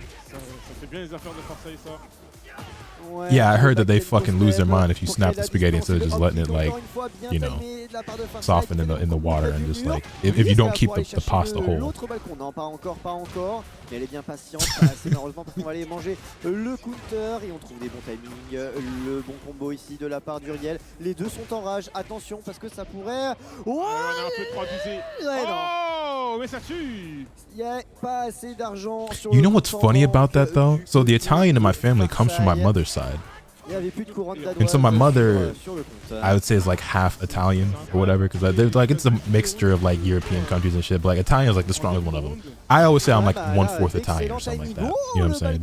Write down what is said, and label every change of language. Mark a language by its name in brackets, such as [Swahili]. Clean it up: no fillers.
[French] Ça fait bien les affaires de Farsaille ça. [English] Yeah, I heard that they fucking lose their mind if you snap the spaghetti instead of just letting it, like, you know, soften in the water and just like if you don't keep the pasta whole. [French] L'autre balcon, non, pas encore, mais elle est bien patiente, pas assez malheureusement parce qu'on va aller manger le counter et on trouve des bons timings, le bon combo ici de la part d'Uriel. Les deux sont en rage, attention parce que ça pourrait. Oh, on est un peu trop abusé. Oh, mais ça tue. Il y a pas assez d'argent sur. [English] You know what's funny about that though? So the Italian in my family comes from my mother's side. And so my mother, I would say, is like half Italian or whatever, because like it's a mixture of like European countries and shit. But like Italian is like the strongest one of them. I always say I'm like 1/4 Italian or something like that. You know what I'm saying?